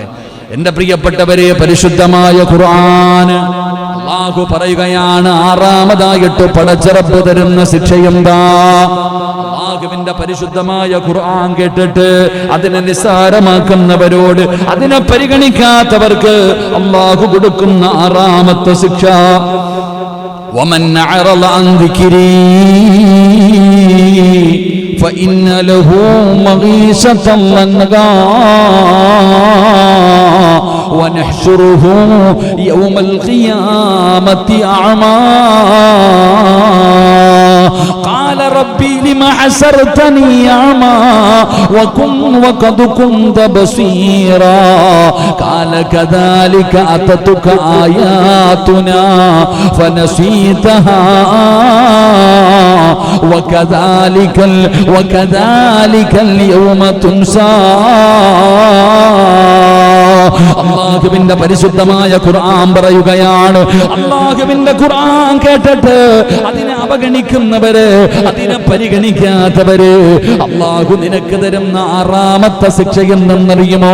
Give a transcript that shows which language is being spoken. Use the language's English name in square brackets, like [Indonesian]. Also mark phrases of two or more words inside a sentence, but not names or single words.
[Malayalam] എന്റെ പ്രിയപ്പെട്ടവരെ, പരിശുദ്ധമായ ഖുർആൻ അള്ളാഹു പറയുകയാണ്, ആറാമതായിട്ട് പടച്ചറപ്പ് തരുന്ന ശിക്ഷയെന്താ? അള്ളാഹുവിന്റെ പരിശുദ്ധമായ ഖുർആൻ കേട്ടിട്ട് അതിനെ നിസ്സാരമാക്കുന്നവരോട്, അതിനെ പരിഗണിക്കാത്തവർക്ക് അള്ളാഹു കൊടുക്കുന്ന ആറാമത്തെ ശിക്ഷ, [Arabic] ومن أعرض عن ذكري فإن له معيشة ضنكا ونحشره يوم القيامة أعمى قال ربي لما حشرتني أعمى وقد كنت بصيرا قال كذلك أتتك آياتنا فنسيتها وكذلك اليوم تنسى. [Malayalam] അള്ളാഹുവിന്റെ പരിശുദ്ധമായ ഖുർആൻ പറയുകയാണ്, അള്ളാഹുവിന്റെ ഖുർആൻ കേട്ടിട്ട് അതിനെ അവഗണിക്കുന്നവര്, അതിനെ പരിഗണിക്കാത്തവര്, അള്ളാഹു നിനക്ക് തരുന്ന ആറാമത്തെ ശിക്ഷ എന്തെന്നറിയുമോ?